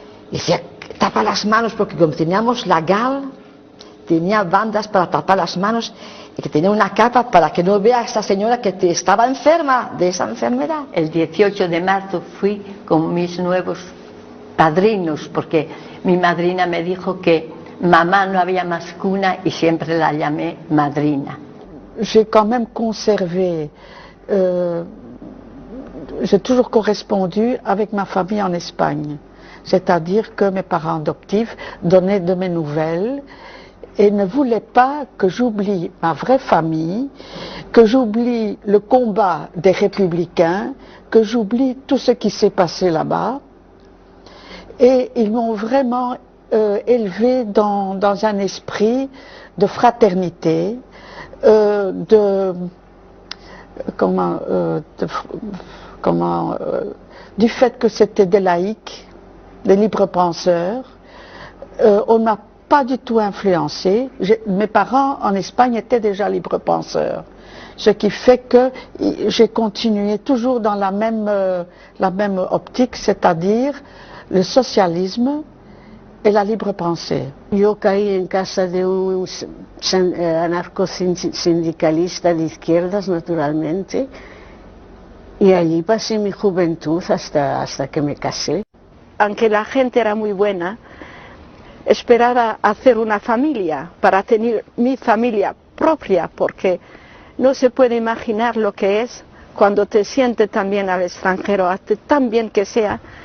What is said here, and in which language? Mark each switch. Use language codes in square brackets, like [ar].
[es] Y decía: tapa las manos, porque como teníamos la GAL, tenía bandas para tapar las manos y que tenía una capa para que no vea a esa señora que estaba enferma de esa enfermedad. El 18 de marzo fui con mis nuevos padrinos, porque mi madrina me dijo que mamá no había más que una y siempre la llamé madrina. [fr] J'ai quand même conservé, j'ai toujours correspondu avec ma famille en Espagne. C'est-à-dire que mes parents adoptifs donnaient de mes nouvelles et ne voulaient pas que j'oublie ma vraie famille, que j'oublie le combat des républicains, que j'oublie tout ce qui s'est passé là-bas. Et ils m'ont vraiment élevé dans un esprit de fraternité, du fait que c'était des laïcs, des libres penseurs. On m'a pas du tout influencé. Mes parents en Espagne étaient déjà libres penseurs, ce qui fait que j'ai continué toujours dans la même optique, c'est-à-dire le socialisme et la libre pensée. [es] Yo caí en casa de un anarcosindicalista de izquierdas, naturalmente, y allí pasé mi juventud hasta que me casé. Aunque la gente era muy buena, esperaba hacer una familia, para tener mi familia propia, porque no se puede imaginar lo que es cuando te sientes también al extranjero, tan bien que sea,